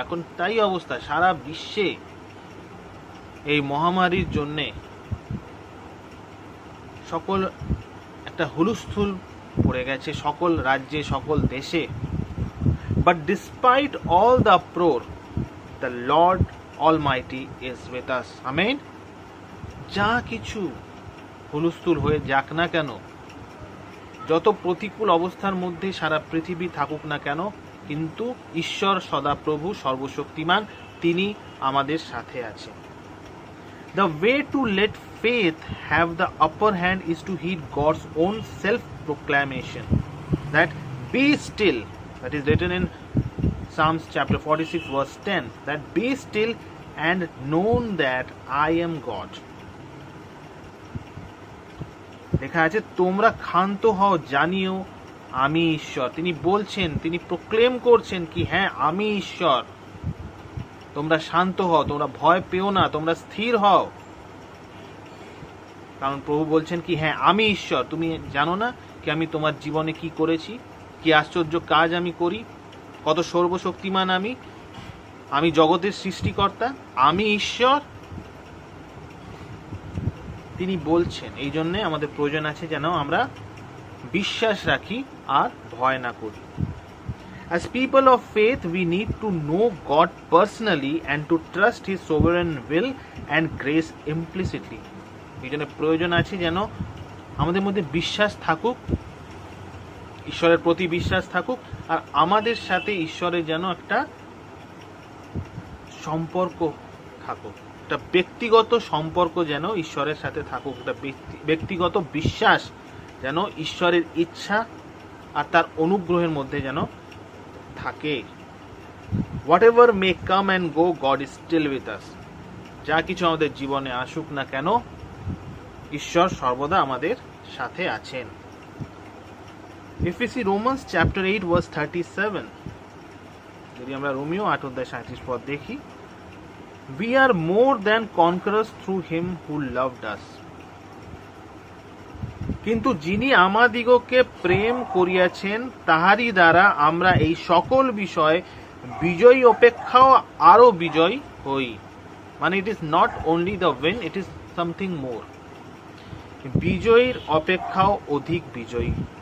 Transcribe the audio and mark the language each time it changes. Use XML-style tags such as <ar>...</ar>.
<bn>এখন তাই অবস্থা সারা বিশ্বে, এই মহামারীর জন্যে সকল একটা হুলস্থুল পড়ে গেছে সকল রাজ্যে, সকল দেশে।</bn> <en>But despite all the uproar, the Lord Almighty is with us. Amen.</en> <bn>যা কিছু হুলস্থুল হয়ে যাক না কেন, যত প্রতিকূল অবস্থার মধ্যে সারা পৃথিবী থাকুক না কেন, কিন্তু ঈশ্বর সদাপ্রভু সর্বশক্তিমান, তিনি আমাদের সাথে আছেন।</bn> <en>The way to let faith have the upper hand is to heed God's own self-proclamation, that be still, that is written in Psalms chapter 46 verse 10, that be still and known that I am God.</en> <bn>লেখা আছে তোমরা ক্ষান্ত হও, জানিও আমি ঈশ্বর। তিনি বলছেন, তিনি প্রক্লেম করছেন কি হ্যাঁ আমি ঈশ্বর, তোমরা শান্ত হও, তোমরা ভয় পেও না, তোমরা স্থির হও। কারণ প্রভু বলছেন কি হ্যাঁ আমি ঈশ্বর, তুমি জানো না কি আমি তোমার জীবনে কি করেছি, কি আশ্চর্য কাজ আমি করি, কত সর্বশক্তিমান আমি জগতের সৃষ্টিকর্তা, আমি ঈশ্বর। তিনি বলছেন, এই জন্যে আমাদের প্রয়োজন আছে যেন আমরা বিশ্বাস রাখি আর ভয় না করি।</bn> <en>As people of faith, we need to know God personally and to trust His sovereign will and grace implicitly.</en> <bn>এই জন্য প্রয়োজন আছে যেন আমাদের মধ্যে বিশ্বাস থাকুক, ঈশ্বরের প্রতি বিশ্বাস থাকুক, আর আমাদের সাথে ঈশ্বরের যেন একটা সম্পর্ক থাকুক, একটা ব্যক্তিগত সম্পর্ক যেন ঈশ্বরের সাথে থাকুক, একটা ব্যক্তিগত বিশ্বাস যেন ঈশ্বরের ইচ্ছা আর তার অনুগ্রহের মধ্যে যেন থাকে।</bn> <en>Whatever may come and go, God is still with us.</en> <bn>যা কিছু আমাদের জীবনে আসুক না কেন, ঈশ্বর সর্বদা আমাদের সাথে আছেন।</bn> <en>If we see Romans chapter 8 verse 37,</en> <bn>যদি আমরা রোমিও 8 অধ্যায় 37 পদ দেখি,</bn> <en>we are more than conquerors through him who loved us.</en> <bn>কিন্তু যিনি আমাদিগকে প্রেম করিয়াছেন তাহারই দ্বারা আমরা এই সকল বিষয় বিজয়ী অপেক্ষাও আরো বিজয় হই।</bn> <en>মানে it is not only the win, it is something more.</en> <bn>বিজয়ীর অপেক্ষাও অধিক বিজয়ী।</bn>